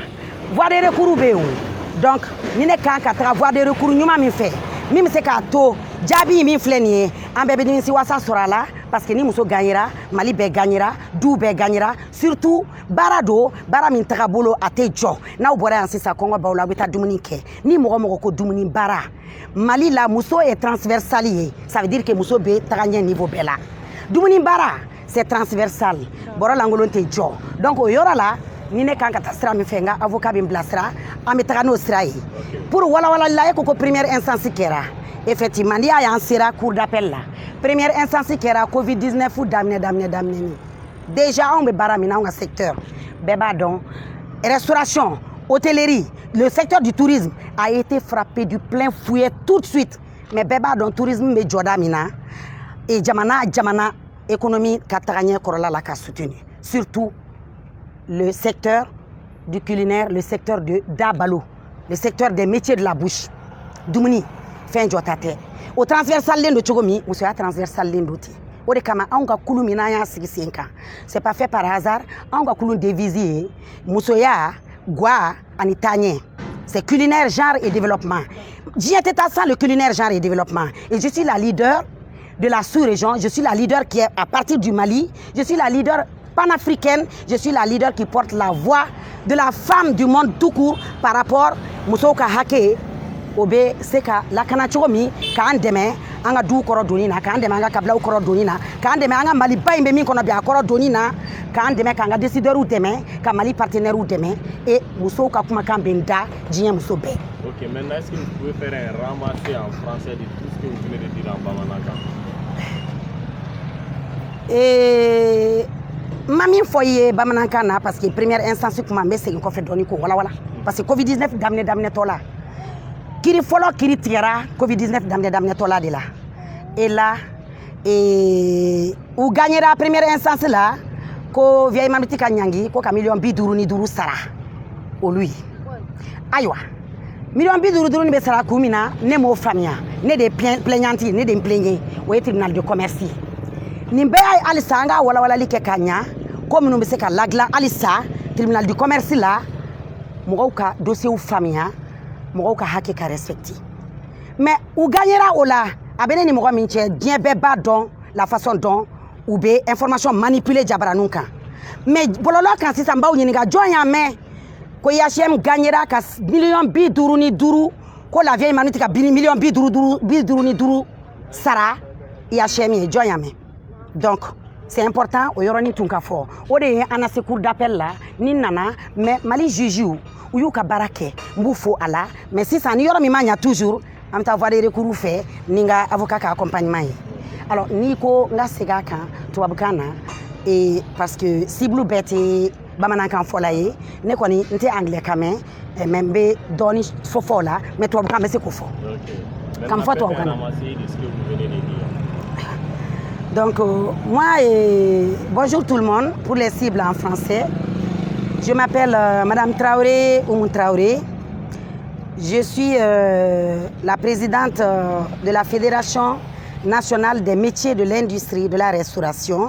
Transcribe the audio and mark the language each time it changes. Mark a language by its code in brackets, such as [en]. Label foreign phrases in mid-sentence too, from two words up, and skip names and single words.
[fr] voie de recours [bm] bɛ yen o donc ni ne kan ka taga [fr] voie de recours [bm] ɲuman min fɛ min bɛ se k'a to jaabi min filɛ nin ye an bɛɛ bɛ nimisiwasa sɔrɔ a la [fr] parce que [bm] ni muso gagnera Mali bɛɛ gagnera du bɛɛ gagnera surtout baara don baara min taga bolo a tɛ jɔ n'aw bɔra yan sisan kɔngɔ b'aw la aw bɛ taa dumuni kɛ ni mɔgɔ mɔgɔ ko dumuni baara Mali la muso [fr] est transversale [bm] ye [fr] ça veut dire que [bm] muso bɛ taga ɲɛ niveau bɛɛ la dumuni baara [fr] c'est transversal [bm] bɔrɔ lankolon tɛ jɔ donc o yɔrɔ la ni ne kan ka taa sira min fɛ n ka avocat bɛ n bilasira an bɛ taga n'o sira ye pour walawalali la e ko ko [fr] première instance [bm] kɛra effectivement n'i y'a ye an sera [fr] cour d'appel [bm] la première [fr] instance [bm] kɛra covid 19 daminɛ ni déjà anw bɛ baara min na anw ka secteur bɛɛ b'a dɔn [fr] restauration hôtellerie le secteur du tourisme a été frappé du plein fouet tout de suite mais [bm] bɛɛ b'a dɔn tourisme bɛ jɔda min na et jamana économie ka taga ɲɛ kɔrɔla la ka [fr] soutenir surtout le secteur du culinaire, le secteur de Dabalo, le secteur des métiers de la bouche. [bm] Dumuni, fɛn jɔta tɛ. O transversal len do cogo min, musoya transversal len do ten. O de kama anw ka kulu min n'an y'a sigi sen kan. [fr] C'est pas fait par hasard. [bm] Anw ka kulu devise ye musoya, gwa ani taaɲɛ. [fr] C'est culinaire, genre et développement. [bm] Diɲɛ tɛ taa [fr] sans le culinaire, genre et développement. Et je suis la leader de la sous-région. Je suis la leader qui est à partir du Mali. Je suis la leader panafricaine, je suis la leader qui porte la voix de la femme du monde tout court par rapport [bm] muso ka hake o bɛ se ka lakana cogo min k'an dɛmɛ an ka duw kɔrɔ donni na k'an dɛmɛ an ka kabilaw kɔrɔ donni na k'an dɛmɛ an ka Maliba in bɛ min kɔnɔ bi a kɔrɔ donni na k'an dɛmɛ k'an ka décideurs dɛmɛ ka Mali partenaires dɛmɛ et musow ka kumakan bɛ n da diɲɛ muso bɛɛ. [fr] Ok, maintenant est-ce que vous pouvez faire un ramassé en français de tout ce que vous venez de dire en bamanankan? [bm] Ma min fɔ i ye bamanankan na [fr] parce que première instance [bm] kuma n bɛ segin kɔfɛ dɔɔni k'o walawala [fr] parce que [bm] covid 19 daminɛtɔ la kiri fɔlɔ kiri tigɛra covid 19 daminɛtɔ la de la [fr] et là [bm] u gagnera [fr] première instance [bm] la ko vieille mamiti ka ɲangi ko ka $55,000 sara olu ye ayiwa $55,000 ni bɛ sara kun min na ne m'o faamuya ne de plaignante ne de n plaigné o ye [fr] tribunal de commerce [bm] ye nin bɛɛ y'a ye halisa an ka walawalali kɛ ka ɲa ko minnu bɛ se ka ladilan halisa [fr] tribunal du commerce [bm] la mɔgɔw ka dossier faamuya mɔgɔw ka hakɛ ka respecter mais u gagnera o la a bɛ ne ni mɔgɔ min cɛ diɲɛ bɛɛ b'a dɔn [fr] la façon dont [bm] u bɛ [fr] information manipuler [bm] jabaraninw kan mais bɔlɔlɔ kan sisan n b'aw ɲininka jɔn y'a mɛn ko IHM gagnera ka $55,000 ko la vieille manu tɛ ka $55,000 sara IHM ye jɔn y'a mɛn [fr] donc c'est important [bm] o yɔrɔnin tun ka fɔ o de ye an na se [fr] cour d'appel [bm] la ni nana mais Mali juge u y'u ka baara kɛ n b'u fo a la mais sisan ni yɔrɔ min ma ɲa toujours an bɛ taa [fr] voie de recours [bm] fɛ ni n ka avocat ka accompagnement ye alors n'i ko n ka segin a kan tubabukan na [fr] parce que [bm] cible bɛɛ tɛ bamanankan fɔla ye ne kɔni n tɛ anglais kan mɛn mais n bɛ dɔɔni fɔ o la mais tubabukan bɛ se k'o fɔ ka n fɔ tubabukan na. [fr] Donc, moi, bonjour tout le monde, pour les cibles en français. Je m'appelle Madame Traoré Oumou Traoré. Je suis la présidente de la Fédération nationale des métiers de l'industrie de la restauration.